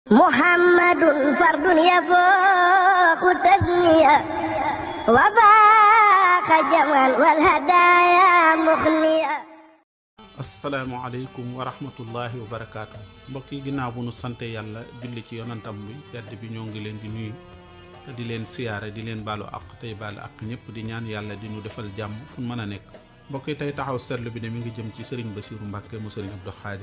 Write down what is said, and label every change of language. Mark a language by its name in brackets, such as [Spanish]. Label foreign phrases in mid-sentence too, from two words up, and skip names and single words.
[Arabic] محمد فرد يفوق تثنية وفاق جمعا والهدايا مخنية. السلام عليكم ورحمة الله وبركاته. [Wolof] mbokk yi ginnaaw bu nu sante yàlla julli ci yonantam bi tedd bi ñoo ngi leen di nuyu te di leen siyaare di leen baalu àq tey baalu àq ñëpp di ñaan yàlla di nu defal jàmm fu mën a nekk. mbokk yi tey taxaw seetlu bi ne mi ngi jëm ci Serigne Bassirou Mbacké mu Serigne Abdou Khadir.